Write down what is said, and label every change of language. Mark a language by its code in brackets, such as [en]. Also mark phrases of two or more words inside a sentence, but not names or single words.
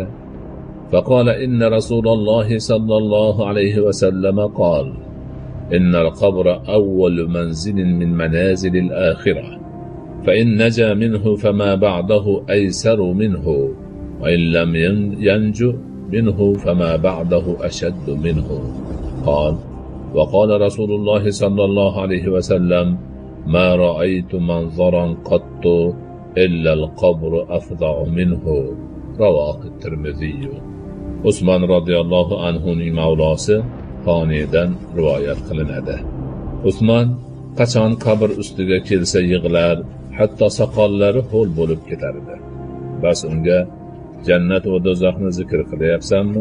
[ar] فقال إن رسول الله صلى الله عليه وسلم قال إن القبر أول منزل من منازل الآخرة فإن نجا منه فما بعده أيسر منه وإن لم ينجو منه فما بعده أشد منه. قال: وقال رسول الله صلى الله عليه وسلم: ما رأيت منظرا قط إلا القبر أفظع منه. رواه الترمذي. [uz] Usmon radhiyallohu anhuning mavlosi Xoniydan rivoyat qilinadi. Usmon qachon qabr ustiga kelsa yig'lar, hatto soqollari ho'l bo'lib ketardi. Bas unga: jannat va do'zaxni zikr qilyapsanmi?